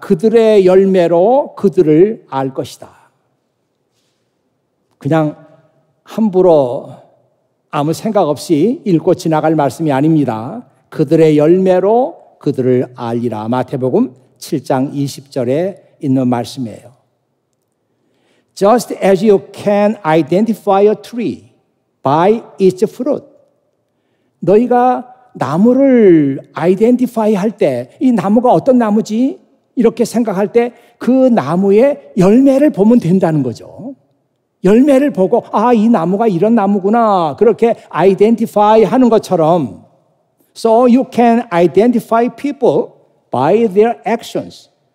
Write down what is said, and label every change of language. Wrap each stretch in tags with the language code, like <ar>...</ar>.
<ko>그들의 열매로 그들을 알 것이다. 그냥 함부로 아무 생각 없이 읽고 지나갈 말씀이 아닙니다. 그들의 열매로 그들을 알리라. 마태복음 7장 20절에 있는 말씀이에요.</ko> <en>Just as you can identify a tree by its fruit.</en> <ko>너희가 나무를 아이덴티파이 할 때 이 나무가 어떤 나무지? 이렇게 생각할 때 그 나무의 열매를 보면 된다는 거죠. 열매를 보고 이 나무가 이런 나무구나 그렇게 아이덴티파이 하는 것처럼</ko> <en>So you can identify people by their actions.</en>